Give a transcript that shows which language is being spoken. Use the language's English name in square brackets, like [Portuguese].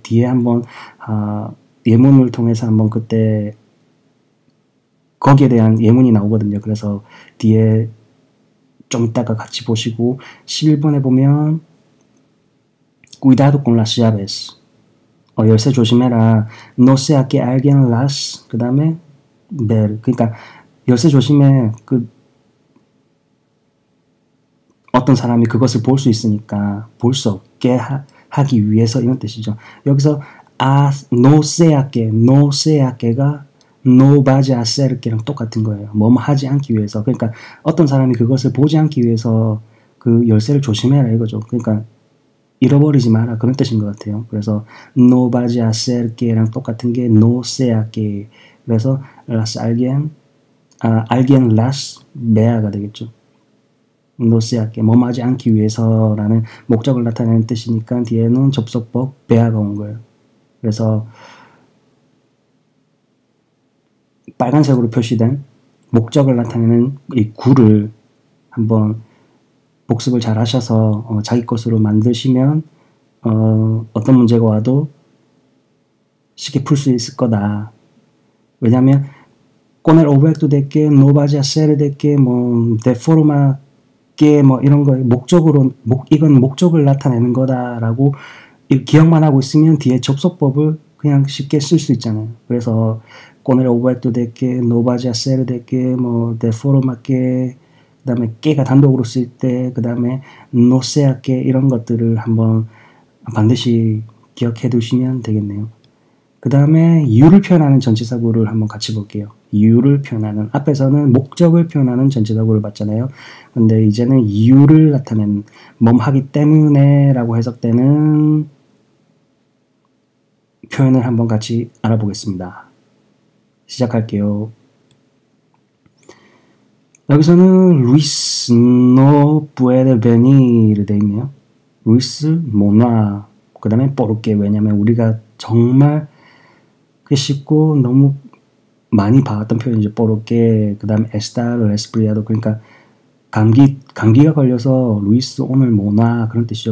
[Korean] 뒤에 한번 예문을 통해서 한번 그때 거기에 대한 예문이 나오거든요. 그래서 뒤에 좀 이따가 같이 보시고 11번에 보면 [Spanish] cuidado con las llaves [Korean] 열쇠 조심해라. [Spanish] no sea que alguien las 그 다음에 ver [Korean] 그러니까 열쇠 조심해. 어떤 사람이 그것을 볼 수 있으니까 볼 수 없게 하기 위해서 이런 뜻이죠. [Spanish] 여기서 no sea que가 no vaya a ser que랑 [Korean] 똑같은 거예요. 뭐뭐 하지 않기 위해서. 그러니까 어떤 사람이 그것을 보지 않기 위해서 그 열쇠를 조심해라 이거죠. 그러니까 잃어버리지 마라 그런 뜻인 것 같아요. 그래서 [Spanish] no vaya a ser que랑 [Korean] 똑같은 게 [Spanish] no sea que. [Korean] 그래서 [Spanish] las alguien las vea [Korean] 가 되겠죠. no sea que 뭐뭐 하지 않기 위해서라는 목적을 나타내는 뜻이니까 뒤에는 접속법 vea가 온 거예요. 그래서 빨간색으로 표시된 목적을 나타내는 이 구를 한번 복습을 잘 하셔서 자기 것으로 만드시면 어떤 문제가 와도 쉽게 풀 수 있을 거다. 왜냐하면 [Spanish] con el objeto de que no vaya a ser de que [Korean] 뭐 de forma que 뭐 이런 거 이건 목적을 나타내는 거다라고 기억만 하고 있으면 뒤에 접속법을 그냥 쉽게 쓸 수 있잖아요. 그래서 [Spanish] con el opuesto de que no vaya a ser de que [Korean] 뭐 de forma que 그 다음에 깨가 단독으로 쓸 때 그 다음에 no sea que 이런 것들을 한번 반드시 기억해 두시면 되겠네요. 그 다음에 you를 표현하는 전치사구를 한번 같이 볼게요. you를 표현하는 앞에서는 목적을 표현하는 전치사구를 봤잖아요. 근데 이제는 you를 나타내는 하기 때문에 라고 해석되는 표현을 한번 같이 알아보겠습니다. 시작할게요. [Spanish] 여기서는 Luis no puede venir [Korean] 돼 있네요. Luis 모나 그 다음에 porque 왜냐면 우리가 정말 쉽고 너무 많이 봐왔던 표현이죠. porque 그 다음에 [Spanish] estar resfriado [Korean] 그러니까 감기가 걸려서 루이스 오늘 모나 그런 뜻이죠.